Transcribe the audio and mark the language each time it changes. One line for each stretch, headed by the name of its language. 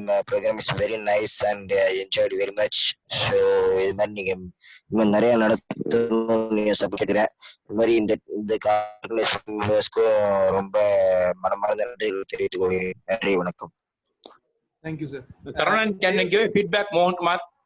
English: Program is very nice and I enjoyed very much.
Tamil: So இது மாதிரி நீங்க இன்னும் நிறைய நடத்தணும்னு கேட்கிறேன். இது மாதிரி இந்த ஆர்கனைசேஷனுக்கும் ரொம்ப மனமார்ந்த நன்றிகள் தெரிவித்துக் கொள்கிறேன். நன்றி, வணக்கம்.
English: Thank you, sir. Saravan, can you give feedback, Mohan Kumar?